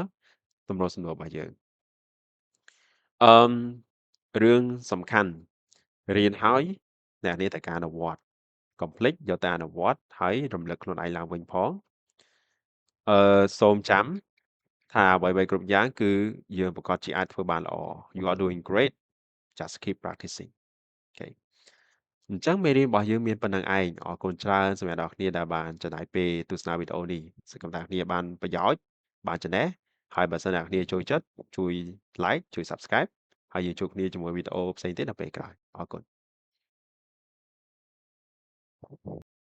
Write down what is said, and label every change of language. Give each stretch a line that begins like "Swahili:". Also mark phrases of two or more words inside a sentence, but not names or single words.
Khmer: ទម្រង់សំណួររបស់យើងអឺរឿងសំខាន់រៀនហើយអ្នកនាងត្រូវការអនុវត្តកុំភ្លេចយកទៅអនុវត្តហើយ រំលឹកខ្លួនឯងឡើងវិញផងសូមចាំថាអ្វីៗគ្រប់យ៉ាងគឺយើងប្រកាសជាអាចធ្វើបានល្អ
English: You are doing great just keep practicing
Khmer: អូខេអញ្ចឹងមេរៀនរបស់យើងមានប៉ុណ្្នឹងឯងអរគុណច្រើនសម្រាប់អ្នកនរគ្នាដែលបានចំណាយពេលទស្សនាវីដេអូនេះសង្ឃឹមថាអ្នកគ្នាបានប្រយោជន៍បានចំណេះហើយបើសិនអ្នកគ្នាចូលចិត្តជួយ like ជួយ subscribe ហើយយើងជួបគ្នាជាមួយវីដេអូផ្សេងទៀតនៅពេលក្រោយអរគុណ